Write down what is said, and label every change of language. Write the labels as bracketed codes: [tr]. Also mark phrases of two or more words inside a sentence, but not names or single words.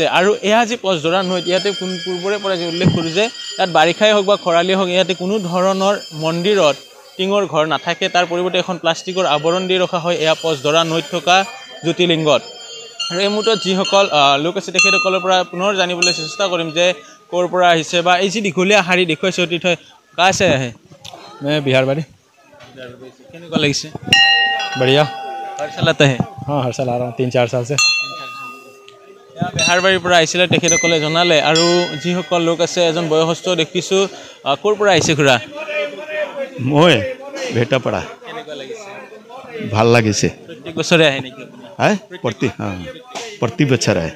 [as] আৰু এয়া যি পচধৰা নৈ, ইয়াতে পূৰ্বৰে পৰা যি উল্লেখ কৰোঁ যে ইয়াত বাৰিষাই হওক বা খৰালিয়ে হওক, ইয়াতে কোনো ধৰণৰ মন্দিৰত টিঙৰ ঘৰ নাথাকে, তাৰ পৰিৱৰ্তে এখন প্লাষ্টিকৰ আৱৰণ দি ৰখা হয় এয়া পচধৰা নৈত থকা জ্যোতিৰ্লিংগত। আৰু এই মুহূৰ্তত যিসকল লোক আছে তেখেতসকলৰ পৰা পুনৰ জানিবলৈ চেষ্টা কৰিম যে ক'ৰ পৰা আহিছে বা এই যি দীঘলীয়া শাৰী দেখুৱাইছে অতিথয় [hi] कहाँ से है? मैं बिहार बाड़ी। [as] কেনেকুৱা লাগিছে? [hi] बढ़िया। हर साल आता है? हाँ, हर साल आ रहा हूँ 3-4 साल से। [as] বেহাৰবাৰীৰ পৰা আহিছিলে তেখেতসকলে জনালে। আৰু যিসকল লোক আছে, এজন বয়সস্থ দেখিছোঁ। ক'ৰ পৰা আহিছে খুৰা? মই ভেটাপাৰা ভাল লাগিছে প্ৰত্যেক বছৰে আহে নেকি প্ৰতি বছৰ আহে